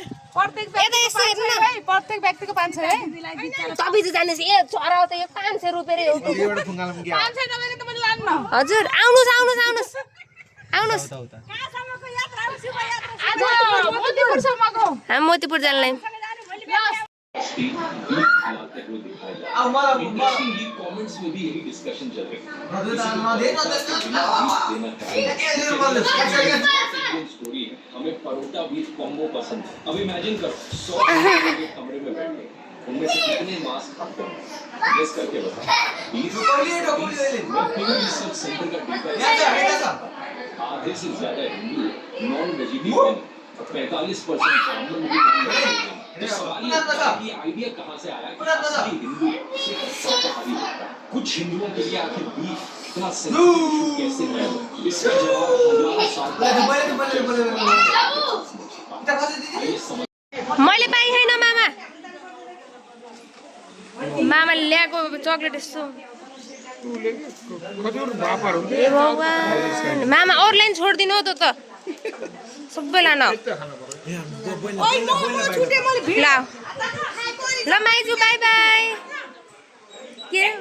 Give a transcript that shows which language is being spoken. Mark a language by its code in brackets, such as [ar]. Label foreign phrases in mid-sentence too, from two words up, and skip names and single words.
[ne] प्रत्येक व्यक्तिको [hi] 500 है [ne] तपाईँ चाहिँ जानुहोस् ए छोरा त यो 500 रुपियाँ हो हजुर आउनुहोस् आउनुहोस् आउनुहोस् आउनुहोस् हामी मोतीपुर जानलाई [hi] कमेंट्स में भी यही डिस्कशन चल रही स्टोरी है हमें परोटा [en] beef combo [hi] पसंद है अब इमेजिन करो 100 कमरे में बैठे उनमें से कितने मास्क खाते हैं गेस करके बताओ [en] research center [hi] का डेटा आधे से ज्यादा हिंदू [en] non vegetarian [hi] 45% ये आइडिया कहाँ से आया कि असली हिंदू शाकाहारी होता है कुछ हिंदुओं के लिए आखिर बीफ इतना सेंसिटिव कैसे है इसका जवाब [ne] मैले पाइ छैन मामा मामाले ल्याएको चकलेट यस्तो मामा अरूलाई छोडिदिनु हो त सबै लान ल माइजू [en] bye bye [ne] के